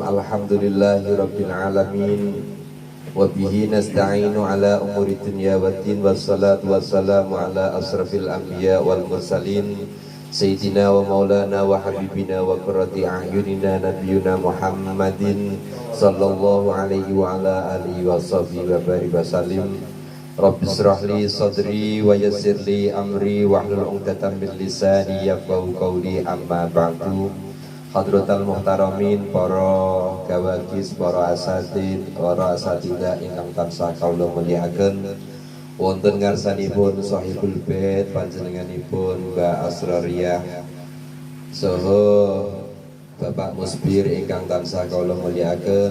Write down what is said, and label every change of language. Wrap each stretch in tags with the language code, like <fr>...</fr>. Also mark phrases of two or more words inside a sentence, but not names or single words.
<ar>الحمد لله رب العالمين. وبه نستعين على أمور الدنيا والدين، والصلاة والسلام على أشرف الأنبياء والمرسلين سيدنا ومولانا وحبيبنا وقرة أعيننا نبينا محمد صلى الله عليه وعلى آله وصحبه وبارك وسلم. رب اشرح لي صدري ويسر لي أمري واحلل عقدة من لساني يفقهوا قولي، أما بعد. حضرات المحترمين,</ar> <jv>para gawagis, para asatid, para asatidah ingkang tansah kawula mulyakaken. Wonten ngarsanipun</jv> <ar>صاحب البيت</ar> <jv>panjenenganipun Mbak Asroriyah saha Bapak Musbir ingkang tansah kawula mulyakaken.</jv>